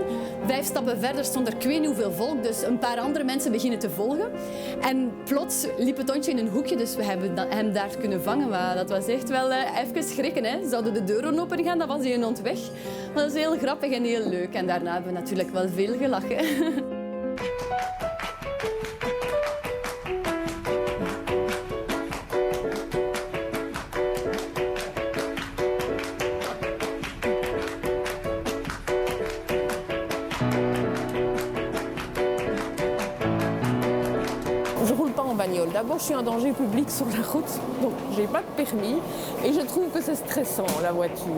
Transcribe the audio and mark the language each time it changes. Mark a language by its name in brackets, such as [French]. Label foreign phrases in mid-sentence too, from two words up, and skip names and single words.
[Dutch] 5 stappen verder stond er ik weet niet hoeveel volk, dus een paar andere mensen beginnen te volgen. En plots liep het hondje in een hoekje, dus we hebben hem daar kunnen vangen. Maar dat was echt wel even schrikken. Hè. Zouden de deuren open gaan, dan was die hond weg. Maar dat is heel grappig en heel leuk. En daarna hebben we natuurlijk wel veel gelachen. [French] D'abord, je suis un danger public sur la route, donc j'ai pas de permis et je trouve que c'est stressant, la voiture.